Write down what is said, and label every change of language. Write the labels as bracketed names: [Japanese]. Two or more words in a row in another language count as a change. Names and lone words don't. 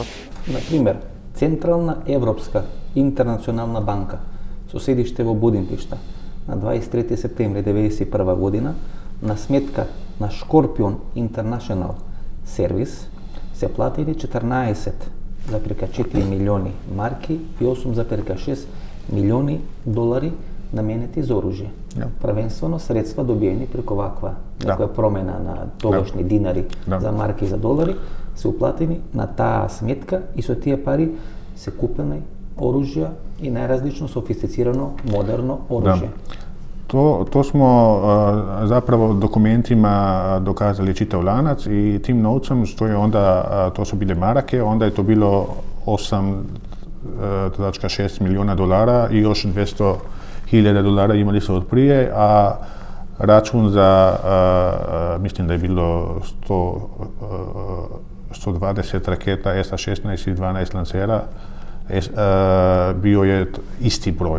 [Macedonian] На пример, Централна Европска интернационална банка со седиште во Будимпешта на 23 септември 1991 година на сметка на Scorpion International Service се платили 14,4 милиони марки и 8,6 милиони долари наменети за оружје. Првенствено средства добиени преку ваква некоја промена на тогашни динари за марки и за долари се уплатени на таа сметка и со тие пари се купени оружја и најразлично софистицирано модерно оружје. [Croatian] To smo zapravo dokumentima dokazali čitav lanac i tim novcem, što je onda, to su bile marake, onda je to bilo 8,6 milijuna dolara i još 200.000 dolara imali su od prije, a račun za, mislim da je bilo 120 raketa SA-16 i 12 lansera, bio je isti broj.